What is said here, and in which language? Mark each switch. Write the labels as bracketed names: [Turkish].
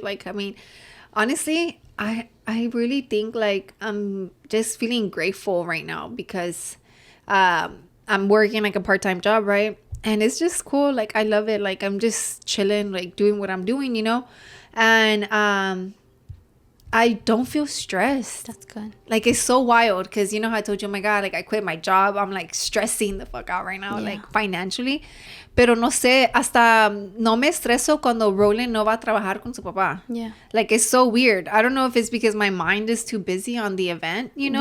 [English] Like, I mean, honestly, I really think like I'm just feeling grateful right now because I'm working like a part-time job, right? And it's just cool. Like, I love it. Like, I'm just chilling, like doing what I'm doing, you know? And I don't feel stressed. That's good. Like, it's so wild because you know how I told you, oh my God, like I quit my job. I'm like stressing the fuck out right now, like financially. [Spanish] Pero no sé, hasta no me estreso cuando Rollie no va a trabajar con su papá. [English] Yeah. Like, it's so weird. I don't know if it's because my mind is too busy on the event, you know?